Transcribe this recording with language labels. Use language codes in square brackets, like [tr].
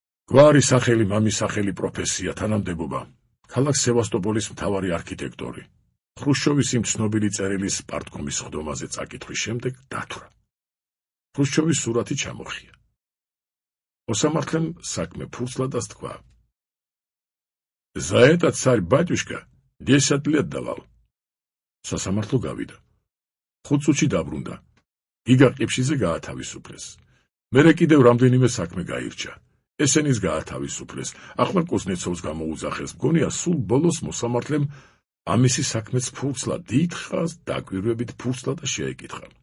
[ka] გვარი სახელი, მამის სახელი, პროფესია, თანამდებობა. ქალაქ სევასტოპოლის მთავარი არქიტექტორი. ხრუშჩოვის იმ ცნობილი წერილის პარტკომის ხდომაზე წაკითხვის შემდეგ დათვრა. ხრუშჩოვის სურათი ჩამოხია. მოსამართლემ საქმე ფურცლადას თქვა. [ru] За этот царь-батюшка 10 лет давал. [ka] სასამართლო გავიდა. 5 წუთში დაბრუნდა. გიგა ყიფშიძე გაათავისუფლეს. მერე კიდევ რამდენიმე საქმე გაირჩა. ესენის გაათავისუფლეს. ახლა კუზნეცოვს გამოუძახეს. მგონია სულ ბოლოს მოსამართლემ ამისი საქმეც ფურცლა დიდხას დაკვირვებით ფურცლა და შეეკითხა.